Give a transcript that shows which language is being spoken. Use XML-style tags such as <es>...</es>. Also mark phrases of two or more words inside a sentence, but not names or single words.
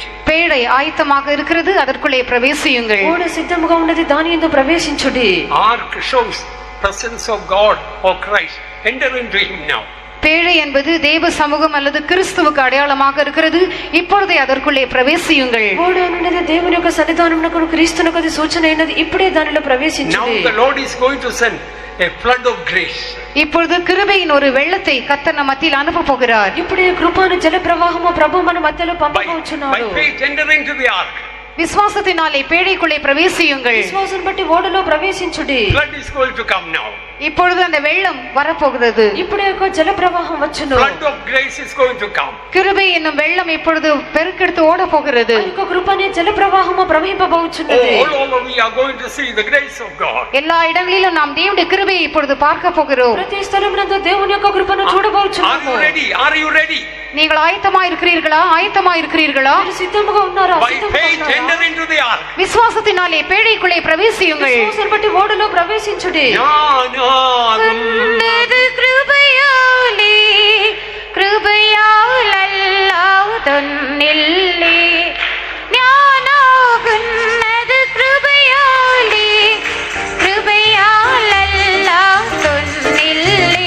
<ta>பேழை ஆயத்தமாக இருக்கிறது, அதற்குள்ளே பிரவேசியுங்கள்.</ta> <te>ఓడ సిద్ధముగా ఉన్నది, దాని యందు ప్రవేశించుడి.</te> <en>Ark shows presence of God or Christ. Enter into him now.</en> <ta>பேழை என்பது தேவ சமூகம் அல்லது கிறிஸ்துவுக்கு அடையாளமாக இருக்கிறது. இப்பொழுதே அதற்குள்ளே பிரவேசியுங்கள்.</ta> <te>ఓడ అనున్నది దేవుని యొక్క సన్నిధానమునకు క్రీస్తునకు అది సూచన అయినది. ఇప్పుడే దానిలో ప్రవేశించుడి.</te> <en>Now the Lord is going to send a flood of grace.</en> <ta>இப்பொழுது கிருபையின் ஒரு வெள்ளத்தை கர்த்தர் நம் மத்தியில் அனுப்ப போகிறார்.</ta> <te>ఇప్పుడే కృపను జల ప్రవాహము ప్రభు మన మధ్యలో</te> <en>By</en> <te>పంపబోచున్నాడు.</te> <en>faith enter into the ark.</en> <ta>விசுவாசத்தினாலே பேழைக்குள்ளே பிரவேசியுங்கள்.</ta> <te>విశ్వాసం బట్టి ఓడలో ప్రవేశించుడి.</te> <en>Flood is going to come now.</en> <ta>இப்பொழுது அந்த வெள்ளம் வரப்போகிறது.</ta> <te>ఇప్పుడే ఒక జల ప్రవాహం వచ్చును.</te> <en>Flood of grace is going to come.</en> <ta>கிருபை என்னும் வெள்ளம் இப்பொழுது பெருக்கெடுத்து ஓட போகிறது.</ta> <te>ఆ యొక్క కృపనే జల ప్రవాహము ప్రవహింపబోచున్నది.</te> <en>All over we are going to see the grace of God.</en> <ta>எல்லா இடங்களிலும் நாம் தேவனுடைய கிருபையை இப்பொழுது பார்க்க போகிறோம்.</ta> <te>ప్రతి స్థలమునందు దేవుని యొక్క కృపను</te> <en>Are</en> <te>చూడబోచున్నాము.</te> <en>you ready? Are you ready?</en> <ta>நீங்கள் ஆயத்தமா இருக்கிறீர்களா?</ta> <te>మీరు సిద్ధముగా ఉన్నారా?</te> <en>By faith enter into the ark.</en> <ta>விசுவாசத்தினாலே பேழைக்குள்ளே பிரவேசியுங்கள்.</ta> <te>విశ్వాసం బట్టి ఓడలో ప్రవేశించుడి.</te> <ml>ഉന്നത് കൃപയാലേ കൃപയാലല്ലാതൊന്നില്ലേ ഞാനാകുന്നത് കൃപയാലേ കൃപയാലല്ലാതൊന്നില്ലേ</ml>